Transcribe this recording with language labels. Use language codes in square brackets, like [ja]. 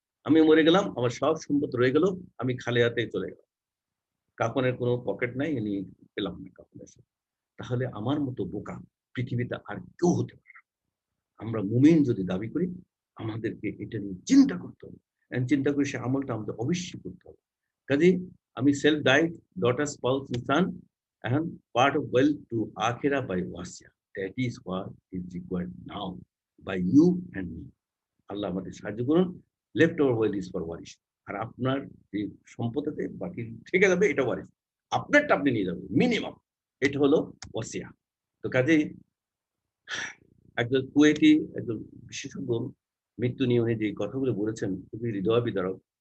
[bn] আমি মরে গেলাম, আমার সব সম্পদ রয়ে গেল, আমি খালি হাতেই চলে গেলাম। কাফনের কোনো পকেট নাই, পেলাম না কাফনের সাথে। তাহলে আমার মতো বোকা পৃথিবীতে আর কেউ হতে পারে না। আমরা মুমিন যদি দাবি করি, আমাদেরকে এটা নিয়ে চিন্তা করতে হবে। চিন্তা করে সে আমলটা আমাদের অবশ্যই করতে হবে। কাজেই আমি [en] Self died, daughter, spouse, son, and part of wealth to akhirah by wasya. That is what is required now by you and me. [bn] আল্লাহ আমাদের সাহায্য করুন। [en] Left over wealth is for ওয়ারিশ। [bn] আর আপনার যে সম্পদতে বাকি থেকে যাবে, এটা ওয়ারিশ। আপনারটা আপনি নিয়ে যাবেন মিনিমাম। এটা হলো ওসিয়া। তো কাজেই একজন কুয়েতি একজন বিশেষজ্ঞ মৃত্যু নিয়ে উনি যে কথাগুলো বলেছেন খুবই হৃদয় বিদারক।